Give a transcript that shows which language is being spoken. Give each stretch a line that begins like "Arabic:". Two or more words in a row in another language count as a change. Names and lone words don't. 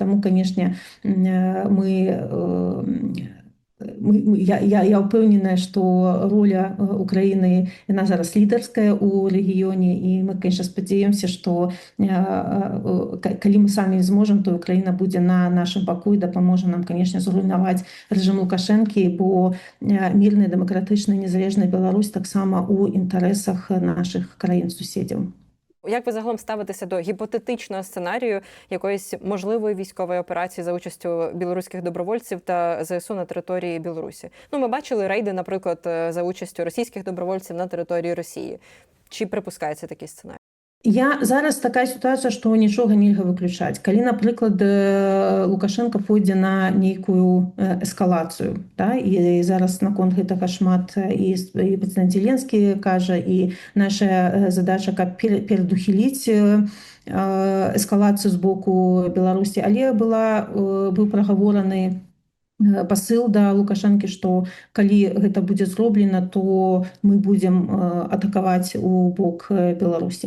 Belarusian: Таму, канешне, я ўпэўненая, што роля Украіны, яна зараз лідарская ў рэгіёне, і мы, конечно, спадзяёмся, што калі мы самі зможам, то Украіна будзе на нашым баку і дапаможа нам, конечно, зруйнаваць рэжым Лукашэнкі, бо мірная, дэмакратычная, незалежная Беларусь таксама ў інтарэсах нашых краін-суседзяў.
Ukrainian: Як ви загалом ставитеся до гіпотетичного сценарію якоїсь можливої військової операції за участю білоруських добровольців та ЗСУ на території Білорусі? Ну, ми бачили рейди, наприклад, за участю російських добровольців на території Росії. Чи припускається такий сценарій? Зараз така ситуація,
Belarusian: што нічога нельга выключаць. Калі, напрыклад, Лукашенко пойдзе на нейкую эскалацыю, да, і зараз наконт гэтага шмат і прэзідэнт Зеленскі кажа, і наша задача каб перадухіліць эскалацыю з боку Беларусі, але быў прагавораны пасыл да Лукашэнкі, што калі гэта будзе зроблена, то мы будзем атакаваць у бок Беларусі.